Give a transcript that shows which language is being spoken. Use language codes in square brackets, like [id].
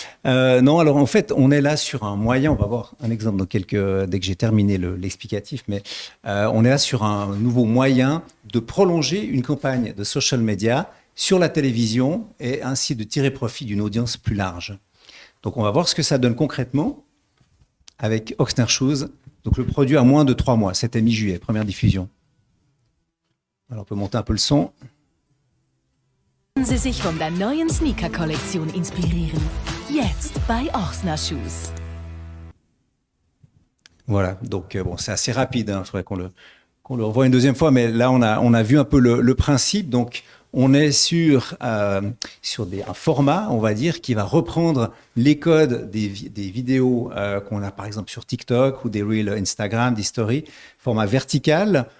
[fr] Non, alors en fait, on est là sur un moyen, on va voir un exemple dès que j'ai terminé l'explicatif, mais on est là sur un nouveau moyen de prolonger une campagne de social media sur la télévision et ainsi de tirer profit d'une audience plus large. Donc on va voir ce que ça donne concrètement avec Ochsner Shoes. Donc le produit a moins de 3 mois, c'était mi-juillet, première diffusion. Alors on peut monter un peu le son. [de] Lassen Sie sich von der neuen Sneaker-Kollektion inspirieren. Jetzt bei Ochsner Shoes. [fr] Voilà, donc bon, c'est assez rapide, il faudrait qu'on le revoie une deuxième fois, mais là on a vu un peu le principe. Donc on est sur un format, on va dire, qui va reprendre les codes des vidéos qu'on a par exemple sur TikTok ou des Reels Instagram, des stories, format vertical.